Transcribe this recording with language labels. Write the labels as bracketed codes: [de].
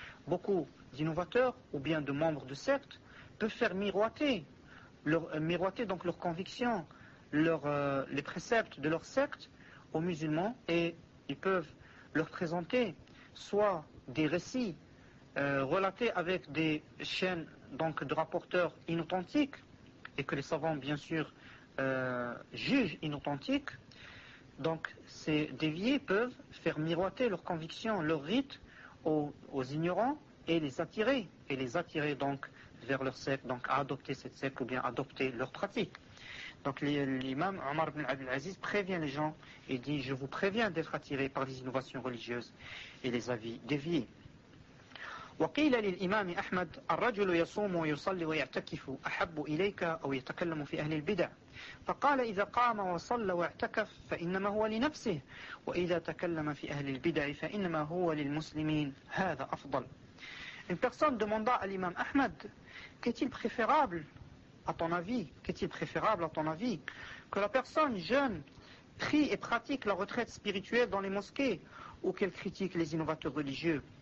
[fr] Beaucoup d'innovateurs ou bien de membres de sectes peuvent faire miroiter leurs convictions, les préceptes de leur secte aux musulmans, et ils peuvent leur présenter soit des récits relatés avec des chaînes donc de rapporteurs inauthentiques et que les savants bien sûr jugent inauthentiques. Donc ces déviés peuvent faire miroiter leurs convictions, leurs rites aux ignorants et les attirer donc vers leur secte, donc à adopter cette secte ou bien adopter leurs pratiques. Donc l'imam Omar ibn Abdel Aziz prévient les gens et dit « Je vous préviens d'être attiré par les innovations religieuses et les avis déviés. [ar] » وقيل للإمام أحمد الرجل يصوم ويصلي ويعتكف أحب إليك أو يتكلم في أهل البدع فقال إذا قام وصلى واعتكف فإنما هو لنفسه وإذا تكلم في أهل البدع فإنما هو للمسلمين هذا أفضل. [fr] Une personne demanda à l'imam Ahmed, qu'est-il préférable à ton avis, que la personne jeûne, prie et pratique la retraite spirituelle dans les mosquées, ou qu'elle critique les innovateurs religieux?